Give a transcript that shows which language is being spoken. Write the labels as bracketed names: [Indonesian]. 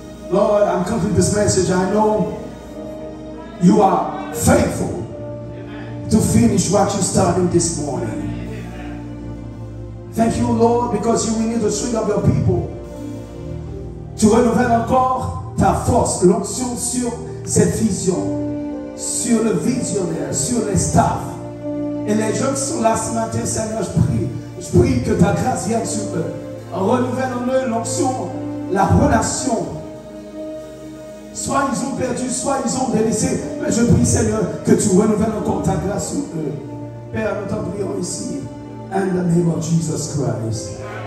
[English] Lord, I'm coming to this message. I know you are faithful to finish what you started this morning. Thank you, Lord, because you renew the strength of your people. [French] Tu renouvelles encore ta force, l'onction sur cette vision, sur le visionnaire, sur les staffs. Et les gens qui sont là ce matin, Seigneur, je prie que ta grâce vienne sur eux. Renouvelle en eux l'onction, la relation. Soit ils ont perdu, soit ils ont délaissé. Mais je prie, Seigneur, que tu renouvelles encore ta grâce sur eux. Père, nous t'en prions ici. [English] In the name of Jesus Christ.